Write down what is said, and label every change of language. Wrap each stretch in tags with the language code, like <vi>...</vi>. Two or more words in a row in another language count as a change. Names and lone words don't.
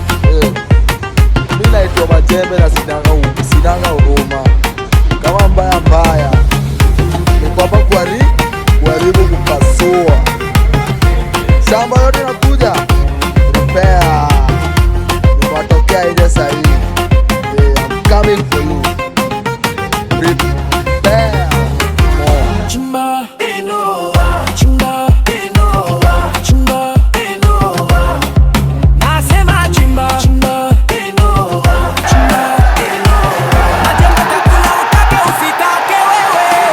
<sw>Eh, mimi naitwa Majembe na sinanga u-, sinanga huruma. Kama mbaya mbaya, niko hapa kuhari-, kuharibu kupasua. Shamba yote inakuja, prepare. Nimewatokea nje saa hii.</sw> <en>Eh, I'm coming for you. Prepare more.</en> <sw>Chimba, inua. Chimba, inua. Chimba, inua. Nasema chimba. Chimba, inua. Chimba, inua. Majembe takula utake usitake wewe.</sw>